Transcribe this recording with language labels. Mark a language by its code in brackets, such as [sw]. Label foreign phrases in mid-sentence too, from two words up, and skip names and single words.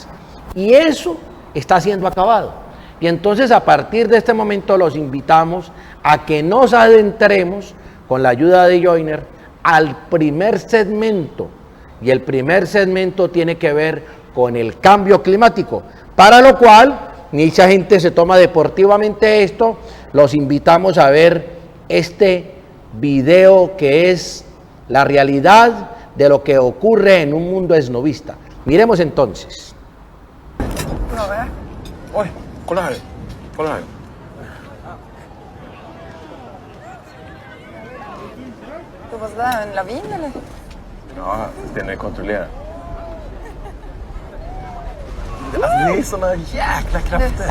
[es] Y eso está siendo acabado. Y entonces a partir de este momento los invitamos a que nos adentremos con la ayuda de Joyner al primer segmento, y el primer segmento tiene que ver con el cambio climático, para lo cual mucha gente se toma deportivamente esto. Los invitamos a ver este video que es la realidad de lo que ocurre en un mundo esnovista. Miremos entonces. [sv] Oj, kolla här. Kolla här. Vad var det där? En lavin eller? Ja, den är kontrollerad. Alltså, det är såna jäkla krafter.